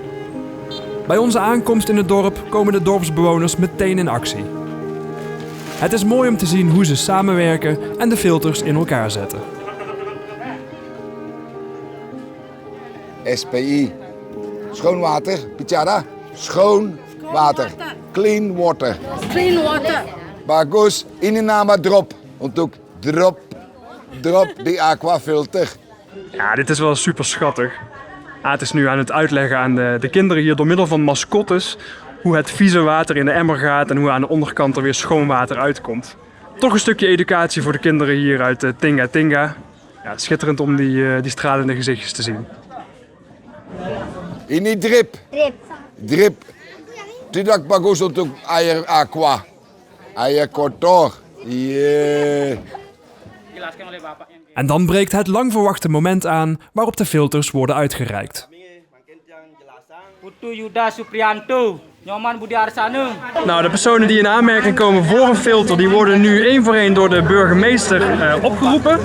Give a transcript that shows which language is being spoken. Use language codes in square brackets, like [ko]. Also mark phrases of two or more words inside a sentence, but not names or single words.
[nl] Bij onze aankomst in het dorp komen de dorpsbewoners meteen in actie. Het is mooi om te zien hoe ze samenwerken en de filters in elkaar zetten. SPI. Schoon water, bicara. Schoon water. [en] Clean water. Clean water. [id] Bagus, ini nama drop. Untuk drop di aquafilter. [nl] Ja, dit is wel super schattig. Het is nu aan het uitleggen aan de kinderen hier door middel van mascottes hoe het vieze water in de emmer gaat en hoe aan de onderkant er weer schoon water uitkomt. Toch een stukje educatie voor de kinderen hier uit Tinga Tinga. Ja, schitterend om die stralende gezichtjes te zien. [id] Ini drip. Drip. Tidak bagus untuk air aqua. Air kotor. Yeah. [nl] En dan breekt het lang verwachte moment aan waarop de filters worden uitgereikt. Putu Yuda Supriyanto, Nyoman Budi Arsane. Nou, de personen die in aanmerking komen voor een filter, die worden nu één voor één door de burgemeester opgeroepen.